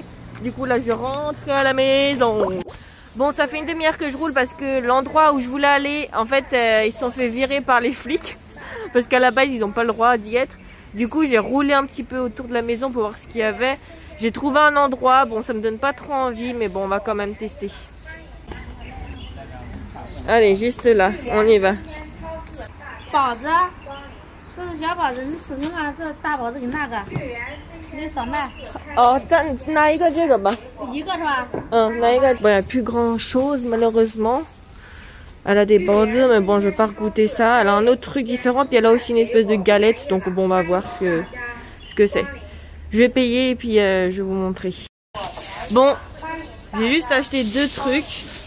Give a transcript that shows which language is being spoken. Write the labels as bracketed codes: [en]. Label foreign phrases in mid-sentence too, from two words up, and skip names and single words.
[fr] Du coup là, je rentre à la maison. Bon, ça fait une demi-heure que je roule parce que l'endroit où je voulais aller, en fait, ils se sont fait virer par les flics. Parce qu'à la base, ils n'ont pas le droit d'y être. Du coup, j'ai roulé un petit peu autour de la maison pour voir ce qu'il y avait. J'ai trouvé un endroit, bon, ça me donne pas trop envie, mais bon, on va quand même tester. Allez, juste là, on y va. [zh] 包子，这是小包子，你吃吃看，这大包子跟那个，你少买。 Oh,拿一个这个吧。一个是吧？拿一个。 [fr] Bon, il n'y a plus grand chose malheureusement. Elle a des bordures, mais bon, je vais pas goûter ça. Elle a un autre truc différent, puis elle a aussi une espèce de galette, donc bon, on va voir ce que c'est. Je vais payer et puis je vais vous montrer. Bon, j'ai juste acheté 2 trucs.